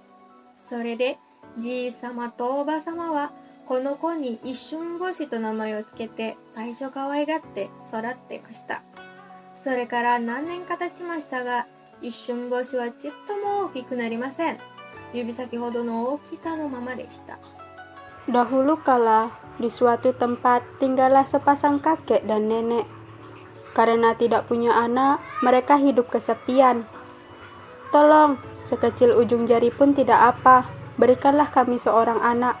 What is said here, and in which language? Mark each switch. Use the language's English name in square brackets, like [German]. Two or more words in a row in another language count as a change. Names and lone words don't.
[Japanese] それでじいさまとおばさまはこの子に一瞬星と名前をつけて大所可愛がって育っていました。それから何年か経ちましたが、一瞬星はちっとも大きくなりません。指先ほどの大きさのままでした。 [Indonesian] Dahulu kala, di suatu tempat tinggallah sepasang kakek dan nenek. Karena tidak punya anak, mereka hidup kesepian. Tolong, sekecil ujung jari pun tidak apa, berikanlah kami seorang anak.